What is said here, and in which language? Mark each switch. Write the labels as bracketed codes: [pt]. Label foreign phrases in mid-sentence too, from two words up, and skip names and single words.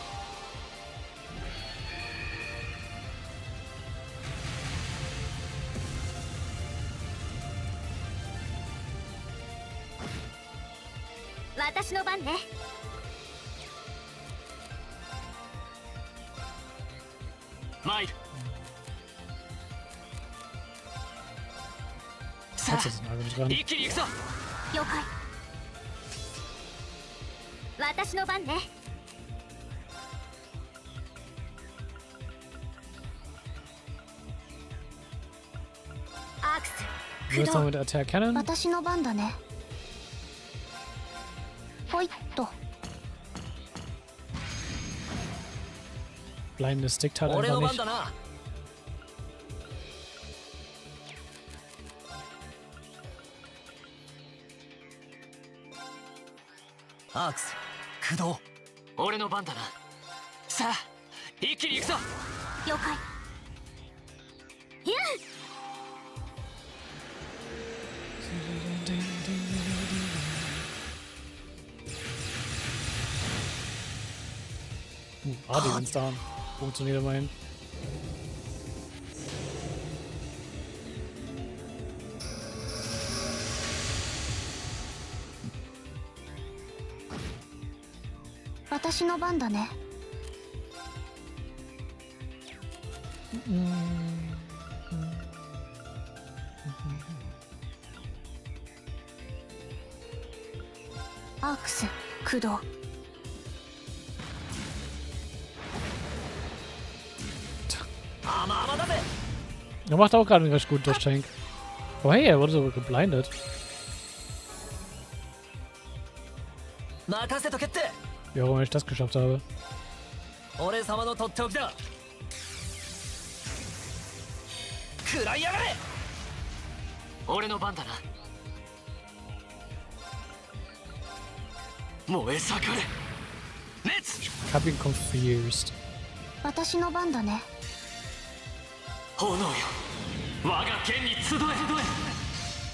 [ja] 私の番ね。参る。 [de] Jetzt ist es einfach nicht dran. [ja] 一気に行くぞ。了解。私の番ね。アクス [de] Du willst noch mit der Attack Cannon? [ja] 私の番だね。ほいっと。 [de] Blindness stickt halt [ja] 俺 [de] einfach [ja] の番 [de] nicht. [ja] だな。アークス駆動。俺の番だな。さあ一気に行くぞ。了解。 [en] Ardigans down. [de] Funktioniert immerhin. [ja] 「私の番だね」アークス駆動。 [de] Er macht auch gerade einen recht guten Durchschenk. [en] Oh hey, [de] er wurde sogar geblindet. [ja] 任せとけって。 [de] Wie auch immer ich das geschafft habe. [ja] 俺様のとっておきだ。食らいやがれ。俺の番だな。燃え盛れ熱。 [de] Ich hab ihn confused. [ja] 私の番だね。炎よ、我が剣に集え。